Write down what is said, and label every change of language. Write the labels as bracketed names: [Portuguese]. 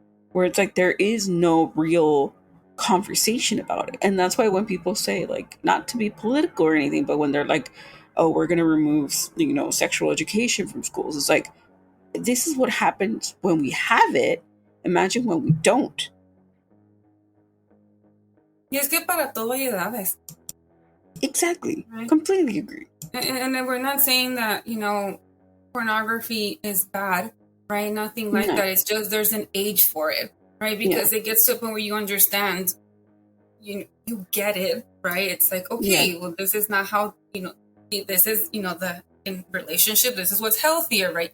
[English] Where it's like there is no real conversation about it. And that's why when people say, like, not to be political or anything, but when they're like, oh, we're going to remove, you know, sexual education from schools, it's like, this is what happens when we have it. Imagine when we don't. [Spanish] Y es que para todo hay edades. [English] Exactly. Right? Completely agree. And we're not saying that, you know, pornography is bad, right? Nothing like that. It's just there's an age for it, right? Because it gets to a point where you understand, you get it, right? It's like, okay, well, this is not how, you know, this is, you know, in relationship, this is what's healthier, right?